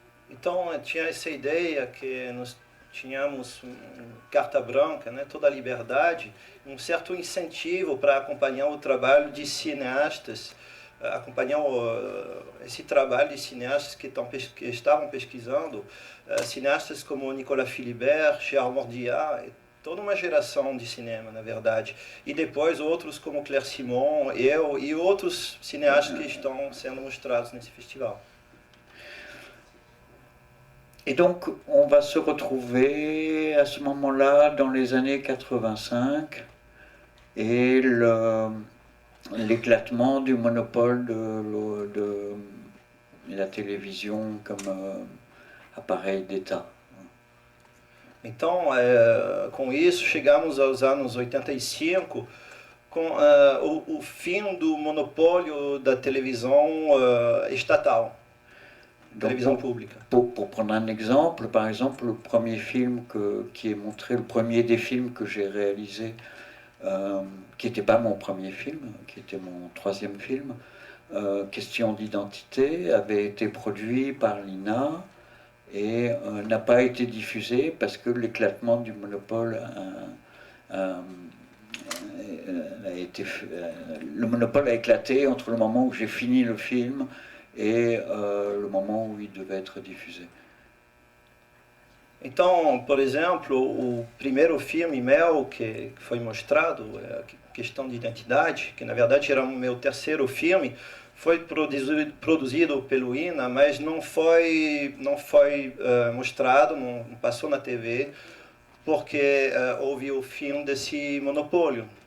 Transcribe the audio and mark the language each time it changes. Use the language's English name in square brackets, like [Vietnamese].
[Portuguese] Então, tinha essa ideia que nós tínhamos carta branca, né, toda a liberdade, um certo incentivo para acompanhar o trabalho de cineastas, acompanhar esse trabalho de cineastas que estavam pesquisando, cineastas como Nicolas Philibert, Gérard Mordillat, toda uma geração de cinema, na verdade. E depois outros como Claire Simon, eu e outros cineastas que estão sendo mostrados nesse festival. [French] Et donc, on va se retrouver à ce moment-là dans les années 85 et l'éclatement du monopole de la télévision comme appareil d'État. [Portuguese] Então, com isso, chegamos aos anos 85, com o fim do monopólio da televisão estatal. [French] Télévision publique. Pour prendre un exemple, par exemple, le premier film qui est montré, le premier des films que j'ai réalisé, qui n'était pas mon premier film, qui était mon troisième film, Question d'identité, avait été produit par l'INA et n'a pas été diffusé parce que l'éclatement du monopole le monopole a éclaté entre le moment où j'ai fini le film et le moment où il devait être diffusé. [Portuguese] Então, por exemplo, o primeiro filme meu que foi mostrado, Questão de Identidade, que na verdade era o meu terceiro filme, foi produzido pelo INA, mas não foi mostrado, não passou na TV, porque houve o fim desse monopólio.